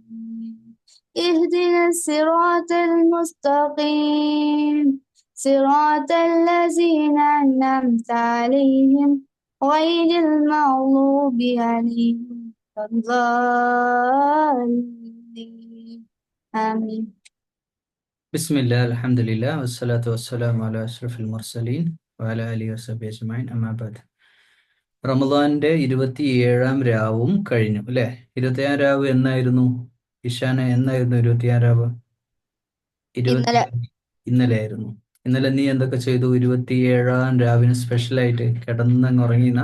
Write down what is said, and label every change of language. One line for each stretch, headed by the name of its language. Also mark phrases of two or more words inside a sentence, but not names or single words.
Arabic: اهدنا الصراط المستقيم، صراط الذين أنعمت عليهم غير المغضوب عليهم ولا الضالين. آمين. بسم الله الحمد لله والصلاة والسلام على أشرف المرسلين وعلى آله وصحبه أجمعين أما بعد.
Malayalam: റമദാന്റെ 27-ാം രാവും കഴിഞ്ഞു അല്ലേ? 27-ാം രാവ് എന്നായിരുന്നു? ഇഷാന, എന്നായിരുന്നു 27-ാം രാവ്? ഇന്നലെ 27 ഇന്നലെ ആയിരുന്നു. ഇന്നലെ നീ എന്തൊക്കെ ചെയ്തു? 27-ാം രാവിന് സ്പെഷ്യലായിട്ട് കിടന്നങ്ങ് ഉറങ്ങിന?